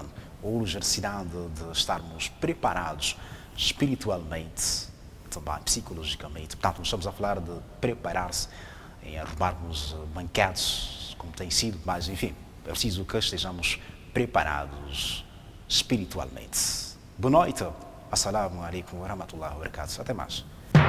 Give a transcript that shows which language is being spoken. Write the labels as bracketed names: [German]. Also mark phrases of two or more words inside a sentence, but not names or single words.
[Portuguese] Urge a necessidade de estarmos preparados espiritualmente, também psicologicamente. Portanto, estamos a falar de preparar-se em arrumarmos banquetes, como tem sido, mas enfim, é preciso que estejamos preparados espiritualmente. Boa noite. [Arabic] السلام عليكم ورحمة الله وبركاته. [Portuguese] Até mais.